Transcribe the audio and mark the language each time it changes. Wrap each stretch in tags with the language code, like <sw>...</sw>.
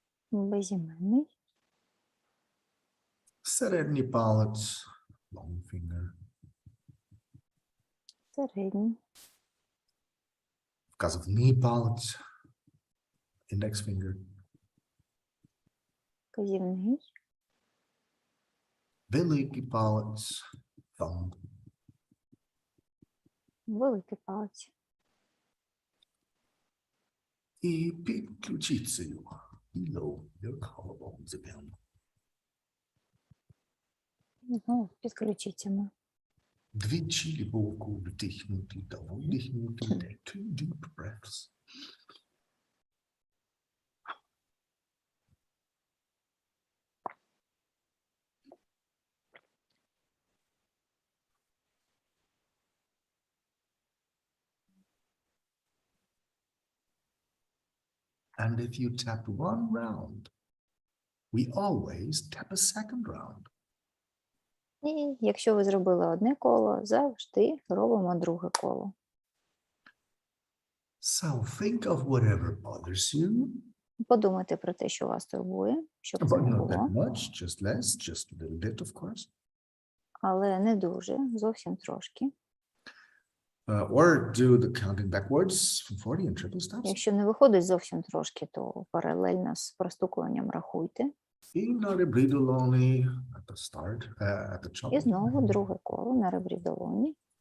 <uk>безіменний, Середній палець,</uk> <en>long finger.</en> <uk>середній, Вказівний палець,</uk> <en>index finger.</en> <uk>вказівний, Великий палець, thumb. великий палець. І під ключицею</uk> <en>below your collarbones again.</en> <uk>Знову під ключицями. Двічі глибоко вдихнути та видихнути.</uk> <en>Take 2 deep breaths. And if you tap one round, we always tap a second round.</en> <uk>І якщо ви зробили одне коло, завжди робимо друге коло.</uk> <en>So think of whatever bothers you,</en> <uk>Подумайте про те, що вас турбує, щоб це</uk> <en>but</en> <uk>не</uk> <en>not that</en> <uk>було,</uk> <en>much, just less, just a little bit, of course.</en> <uk>але не дуже, зовсім трошки.</uk> <en>Or do the counting backwards from 40 in triple steps.</en> <uk>Якщо не виходить зовсім трошки, то паралельно з простукуванням рахуйте. І на ребрі долоні</uk> <en>at the start, at the top.</en> <uk>І знову друге коло на ребрі долоні.</uk>